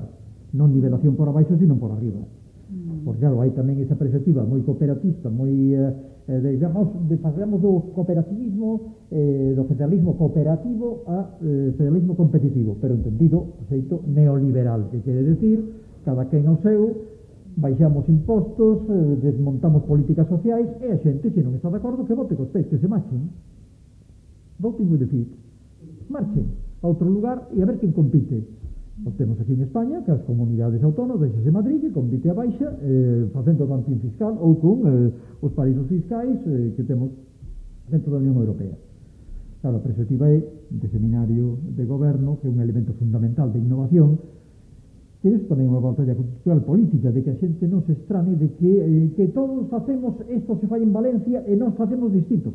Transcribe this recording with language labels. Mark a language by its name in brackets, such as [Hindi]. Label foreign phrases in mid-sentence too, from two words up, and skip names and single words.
[Galician] Non nivelación por abaixo, sino por arriba. Porque claro, hai tamén esa perspectiva moi cooperatista, moi pasamos do cooperativismo, do federalismo cooperativo a federalismo competitivo, pero entendido o xeito neoliberal, que quere decir cada quen ao seu, baixamos impostos, desmontamos políticas sociais e a xente, se non está de acordo, que vote cos pés, que se marchen. [English] Voting with the feet. [Galician] Marchen a outro lugar e a ver quen compite. Nós temos aquí en España que as comunidades autónomas, deixase Madrid, que compite a baixa, facendo dumping fiscal ou con os paraísos fiscais que temos dentro da Unión Europea. Claro, a perspectiva é de seminario de goberno, que é un elemento fundamental de innovación, que é tamén unha batalla cultural política, de que a xente non se estrane de que todos facemos, isto se fai en Valencia e nós facemos distinto.